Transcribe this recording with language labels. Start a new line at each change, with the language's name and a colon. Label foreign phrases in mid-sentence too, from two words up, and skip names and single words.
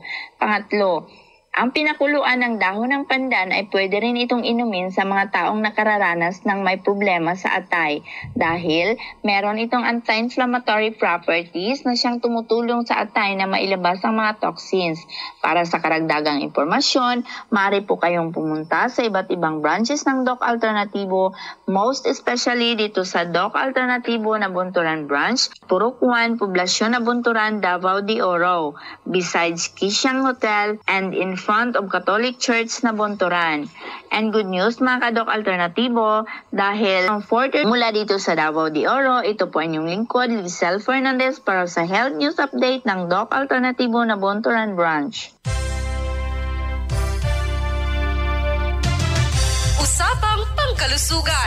Filipino: Pangatlo, ang pinakuluan ng dahon ng pandan ay pwede rin itong inumin sa mga taong nakararanas ng may problema sa atay dahil meron itong
English: anti-inflammatory properties
Filipino: na siyang tumutulong sa atay na mailabas ang mga toxins. Para sa karagdagang impormasyon, maaari po kayong pumunta sa iba't ibang branches ng Doc Alternativo,
English: most especially
Filipino: dito sa Doc Alternativo na Bunturan Branch, Purok 1, Poblasyon na Bunturan, Davao de Oro,
English: besides Kisiang Hotel and in front of Catholic Church na Bunturan. And good news
Filipino: mga ka-Doc Alternativo, dahil ang 4th mula dito sa Davao de Oro, ito po inyong lingkod, Lizelle Fernandez para sa Health News Update ng Doc Alternativo na Bunturan Branch. Usapang Pangkalusugan.